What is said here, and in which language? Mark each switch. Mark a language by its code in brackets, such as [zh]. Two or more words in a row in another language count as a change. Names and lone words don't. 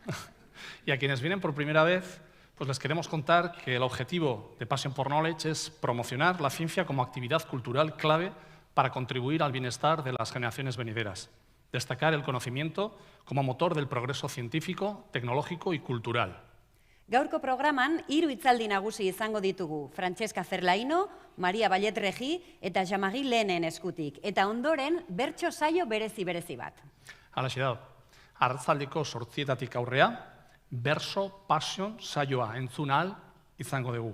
[es] Y a quienes vienen por primera vez, pues les queremos contar que el objetivo de Passion for Knowledge es promocionar la ciencia como actividad cultural clave para contribuir al bienestar de las generaciones venideras. Destacar el conocimiento como motor del progreso científico, tecnológico y cultural. [eu] Gaurko programan 3 hitzaldi nagusi izango ditugu. Francesca Ferlaino, Vallet-Regí eta Lehnen eskutik. Eta ondoren, bertso saio berezi bat. Halaxe da, Arzaldeko 8 aurrea, Bertso Passion saioa entzun ahal izango dugu.